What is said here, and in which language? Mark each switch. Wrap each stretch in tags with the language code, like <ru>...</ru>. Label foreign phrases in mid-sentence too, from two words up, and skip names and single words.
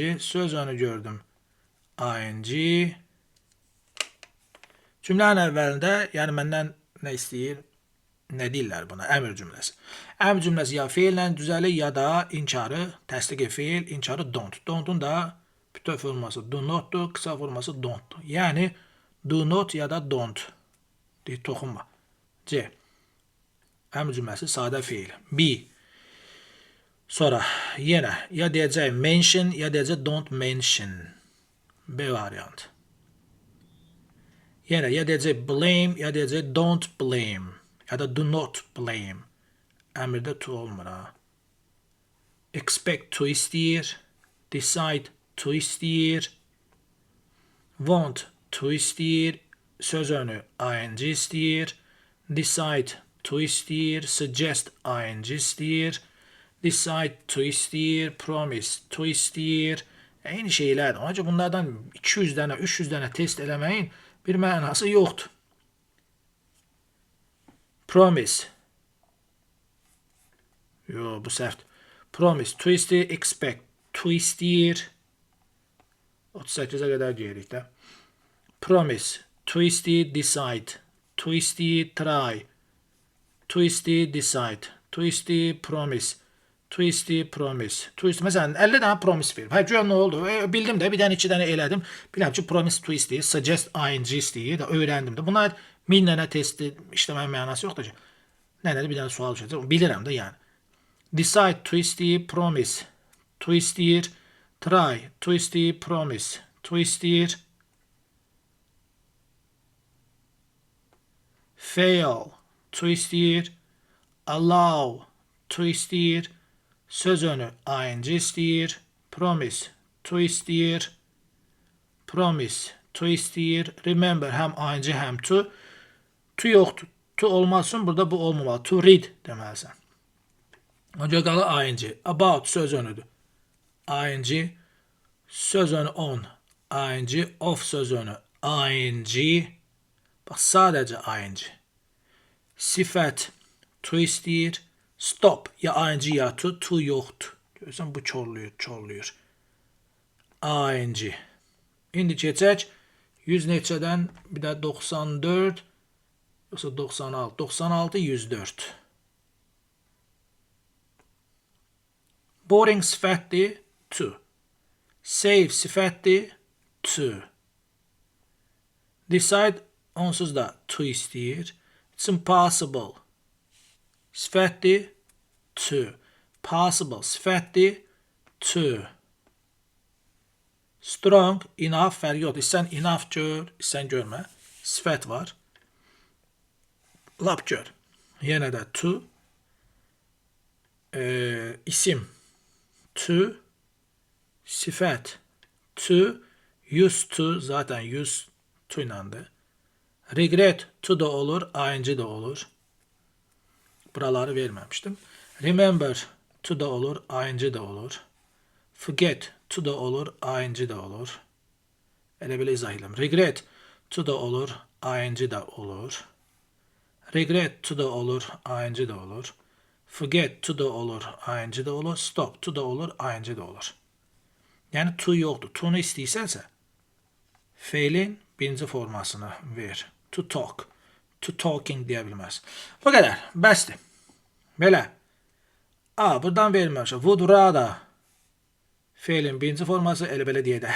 <az>Söz önü gördüm ing. Cümlənin əvvəlində, yəni məndən nə istəyir? Nə deyirlər buna? Əmr cümləsi. Əmr cümləsi ya feillə düzəlir, ya da inkarı, təsdiqi feil, inkarı don't. Don't-un da bütöv forması</az> <en>do not-</en> <az>dur, qısa forması don't-dur. Yəni,</az> <en>do not</en> <az>ya da don't. Deyir, toxunma. C. Əmr cümləsi sadə feil. B. Sonra, yenə, ya deyəcək mention, ya deyəcək</az> <en>don't mention.</en> <az>B variantı. Yenə, ya deyəcək blame, ya deyəcək</az> <en>don't blame.</en> <az>Ya da</az> <en>do not blame.</en> <az>Əmrdə to olmur ha.</az> <en>Expect to</en> <az>istəyir.</az> <en>Decide to</en> <az>istəyir.</az> <en>Want to</en> <az>istəyir. Söz önü ing istəyir.</az> <en>Decide to</en> <az>istəyir.</az> <en>Suggest ing</en> <az>istəyir.</az> <en>Decide to</en> <az>istəyir.</az> <en>Promise to</en> <az>istəyir. Eyni şeylərdir. Ancaq bunlardan 200 dənə, 300 dənə test eləməyin bir mənası yoxdur. Promise. Yo, bu səhvdir.</az> <en>Promise, to</en> <az>istəyir,</az> <en>expect, to</en> <az>istəyir. 38-ə qədər geririk də.</az> <en>Promise, to</en> <az>istəyir,</az> <en>decide, to</en> <az>istəyir,</az> <en>try, to</en> <az>istəyir,</az> <en>decide, to</en> <az>istəyir,</az> <en>promise, to</en> <az>istəyir,</az> <en>promise, to</en> <az>istəyir. Məsələn, 50 dənə promise verim. Hə, güya nə oldu? Bildim də, bir dənə, 2 dənə elədim. Biləm ki,</az> <en>promise to</en> <az>istəyir,</az> <en>suggest ing</en> <az>istəyir, öyrəndim də. Bunlar 1000 dənə testi işləməyin mənası yoxdur ki. Nədir, bir dənə sual düşəcək. Bilirəm də yəni.</az> <en>Decide to</en> <az>istəyir,</az> <en>promise, to</en> <az>istəyir,</az> <en>try, to</en> <az>istəyir,</az> <en>promise, to</en> <az>istəyir,</az> <en>fail, to</en> <az>istəyir,</az> <en>allow, to</en> <az>istəyir, söz önü ing istəyir,</az> <en>promise, to</en> <az>istəyir,</az> <en>promise, to</en> <az>istəyir, remember, həm ing, həm to. To yoxdur. To olmasın, burada bu olmamalı.</az> <en>To read</en> <az>deməlisən. Önce qalır ing. About söz önüdür. ing. Söz önü on. ing. Of söz önü. ing. Bax, sadəcə ing. Sifət. To istəyir. Stop. Ya ing ya to. To yoxdur. Görürsən, bu çorluyur. ing. İndi keçək 100 neçədən bir də 94 yoxsa 96. 96, 104. Boring sifətdir, to. Save sifətdir, to. Decide onsuz da to istəyir.</az> <en>It's impossible.</en> <az>Sifətdir to. Possible sifətdir to.</az> <en>Strong, enough</en> <az>fərqi yoxdur. İstsən enough gör, istsən görmə. Sifət var. Lap gör. Yenə də to. İsim to. Sifət to.</az> <en>Used to</en> <az>zaten</az> <en>used to</en> <az>inandı.</az> <en>Regret to</en> <az>da olur, ing da olur. Buraları verməmişdim.</az> <en>Remember to</en> <az>da olur, ing da olur.</az> <en>Forget to</en> <az>da olur, ing da olur. Elə belə izah edirəm.</az> <en>Regret to</en> <az>da olur, ing da olur.</az> <en>Regret to</en> <az>da olur, ing da olur.</az> <en>Forget to</en> <az>da olur, ing da olur.</az> <en>Stop to</en> <az>da olur, ing da olur. Yəni to yoxdur. To-nu istəyirsənsə feilin birinci formasını ver.</az> <en>To talk. To talking</en> <az>deyə bilməz. Bu qədər. Bəsdir. Belə. Buradan verməmişəm.</az> <en>Would rather</en> <az>feilin birinci forması elə belə deyək də.</az>